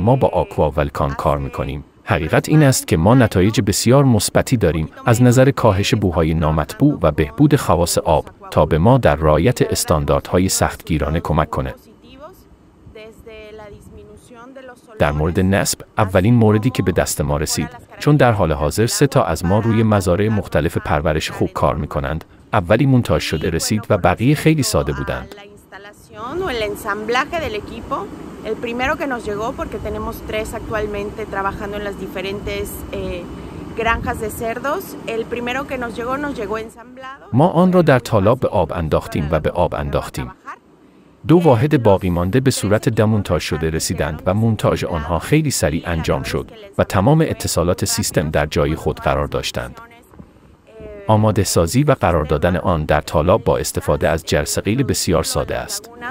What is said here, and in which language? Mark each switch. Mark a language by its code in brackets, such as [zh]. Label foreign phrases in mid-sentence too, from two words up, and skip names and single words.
[fa] ما با آکوا ولکان کار میکنیم. حقیقت این است که ما نتایج بسیار مثبتی داریم از نظر کاهش بوهای نامطبوع و بهبود خواص آب تا به ما در رعایت استانداردهای سختگیرانه کمک کند. در مورد نصب، اولین موردی که به دست ما رسید، چون در حال حاضر 3 تا از ما روی مزارع مختلف پرورش خوک کار میکنند، اولی مونتاژ شده رسید و بقیه خیلی ساده بودند. [es] El primero que nos llegó, porque tenemos 3 actualmente trabajando en las diferentes granjas de cerdos. El primero que nos llegó ensamblado. [fa] ما آن را در تالاب به آب انداختیم و به آب انداختیم. 2 واحد باقی مانده به صورت دمونتاژ شده رسیدند و مونتاژ آنها خیلی سریع انجام شد و تمام اتصالات سیستم در جای خود قرار داشتند. آماده سازی و قرار دادن آن در تالاب با استفاده از جرثقیل بسیار ساده است.